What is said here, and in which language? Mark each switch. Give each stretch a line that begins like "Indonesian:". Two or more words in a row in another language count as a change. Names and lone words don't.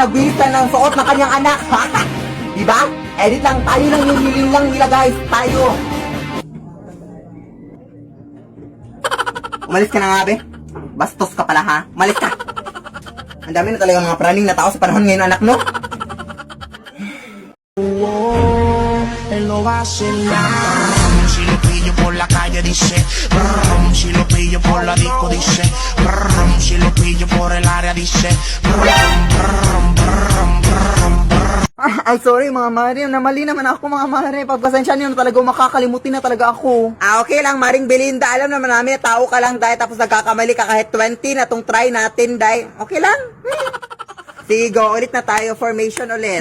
Filipino: Nagbilis lang ng suot ng kanyang anak. Di ba? Edit lang. Tayo lang yung hiling lang nila, guys. Tayo. Umalis ka na nga, be. Bastos ka pala, ha? Umalis ka. Ang dami na talaga mga praning na tao sa panahon ngayon, anak, no?
Spanish: Él lo va a hacer nada. Si lo pillo por la calle dice, brum. Si lo pillo por la disco dice, brum. Si lo pillo por el área dice, brum, brum, brum, brum, brum.
Filipino: Ay, sorry, mga mare. Namali naman ako, mga mare. Pagpasensya niyo na talaga, makakalimutin na talaga ako. Okay lang, Maring Belinda. Alam naman namin, tao ka lang, Day. Tapos nagkakamali ka kahit 20 na tong try natin, Day. Okay lang? Sige, go. Ulit na tayo. Formation ulit.